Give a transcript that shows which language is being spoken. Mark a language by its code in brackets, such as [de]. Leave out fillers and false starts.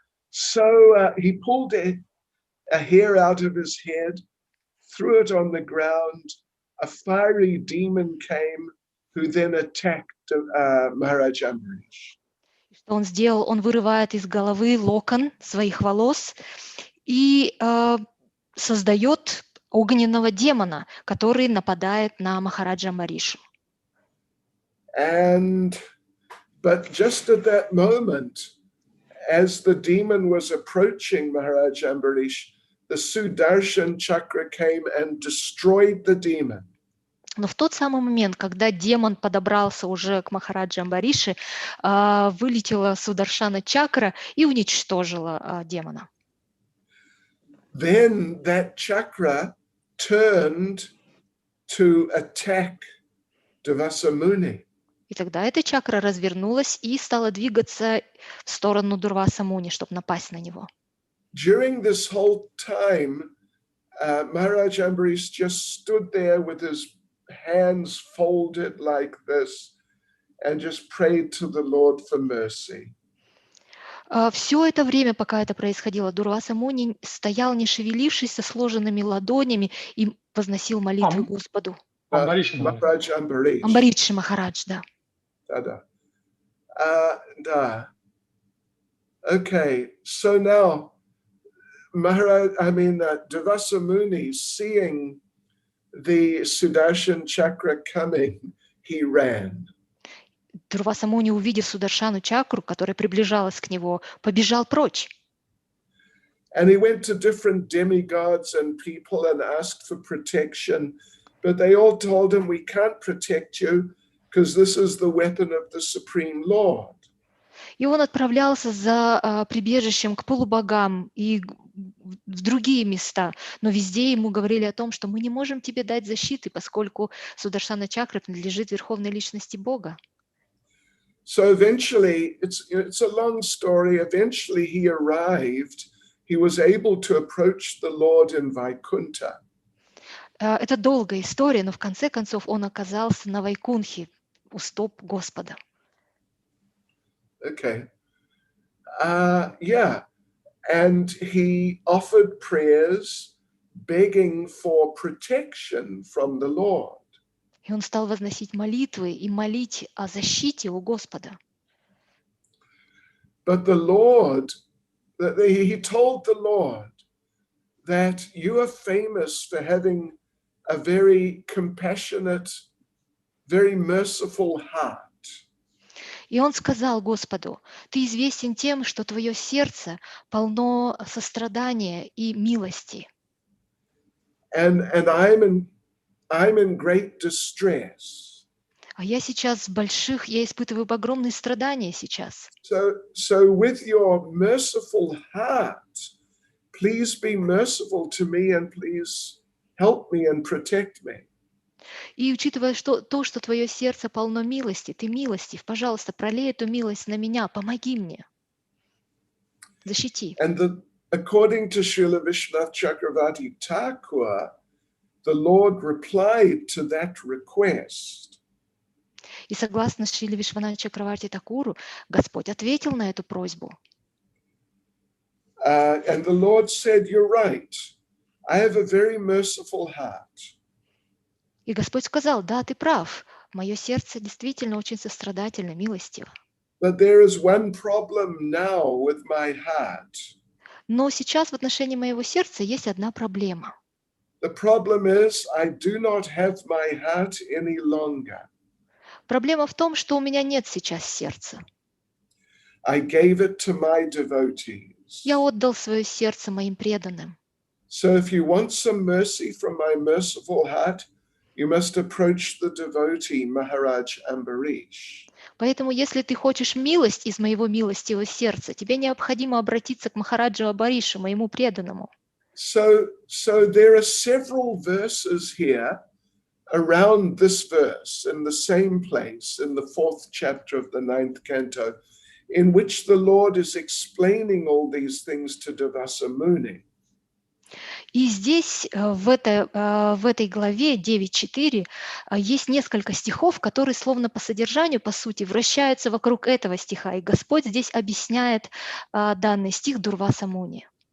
[en] So he pulled a hair out of his head, threw it on the ground. A fiery demon came, who then attacked Maharaj Ambarish. [ru] Что он сделал? Он вырывает из головы локон своих волос и создает огненного демона, который нападает на Махараджа Амбаришу. [en] But just at that moment, as the demon was approaching Maharaj Ambarish, the Sudarshan chakra came and destroyed the demon. [ru] Но в тот самый момент, когда демон подобрался уже к Махараджа Амбариши, вылетела Сударшана чакра и уничтожила демона. [en] Then that chakra turned to attack Durvasa Muni. [ru] И тогда эта чакра развернулась и стала двигаться в сторону Дурваса Муни, чтобы напасть на него. [en] During this whole time, Maharaj Ambarish just stood there with his hands folded like this and just prayed to the Lord for mercy. [ru] Все это время, пока это происходило, Дурваса Муни стоял, не шевелившись, со сложенными ладонями и возносил молитвы Господу. [en] Maharaj Ambarish. [ru] Амбаридши Махарадж, да. [en] Da. Okay, so now Maharaj, Durvasa Muni, seeing the Sudarshan chakra coming, he ran. [ru] Дурваса Муни, увидев Сударшану чакру, которая приближалась к нему, побежал прочь. [en] And he went to different demigods and people and asked for protection, but they all told him, we can't protect you because this is the weapon of the Supreme Lord. [ru] И он отправлялся за прибежищем к полубогам и в другие места, но везде ему говорили о том, что мы не можем тебе дать защиты, поскольку Сударшана чакра принадлежит Верховной Личности Бога. [en] So eventually, it's a long story, eventually he arrived, he was able to approach the Lord in Vaikuntha. [ru] Это долгая история, но в конце концов он оказался на Вайкунхе, у стоп Господа. [en] Okay. And he offered prayers begging for protection from the Lord. [ru] И он стал возносить молитвы и молить о защите у Господа. [en] But the Lord, he told the Lord that you are famous for having a very compassionate, very merciful heart. [ru] И он сказал Господу: ты известен тем, что твое сердце полно сострадания и милости. [en] And I'm in great distress. [ru] А я сейчас я испытываю огромные страдания сейчас. [en] So with your merciful heart, please be merciful to me and please help me and protect me. [ru] И учитывая что твое сердце полно милости, ты милостив, пожалуйста, пролей эту милость на меня, помоги мне, защити. [en] And according to Srila Vishwanath Chakravarti Thakur, the Lord replied to that request. [ru] И согласно Шриле Вишванатхе Чакраварти Такуру, Господь ответил на эту просьбу. [en] And the Lord said, you're right, I have a very merciful heart. [ru] И Господь сказал: да, ты прав, мое сердце действительно очень сострадательно, милостиво. [en] But there is one problem now with my heart. [ru] Но сейчас в отношении моего сердца есть одна проблема. [en] The problem is I do not have my heart any longer. [ru] Проблема в том, что у меня нет сейчас сердца. [en] I gave it to my devotees. [ru] Я отдал свое сердце моим преданным. [en] So if you want some mercy from my merciful heart, you must approach the devotee Maharaj Ambarish. [ru] Поэтому, если ты хочешь милость из моего милостивого сердца, тебе необходимо обратиться к Махараджу Абаришу, моему преданному. [en] So there are several verses here around this verse in the same place in the 4th chapter of the 9th canto, in which the Lord is explaining all these things to Durvasa Muni. [ru] И здесь, в этой главе 9.4, есть несколько стихов, которые словно по содержанию, по сути, вращаются вокруг этого стиха. И Господь здесь объясняет данный стих Дурваса Муни.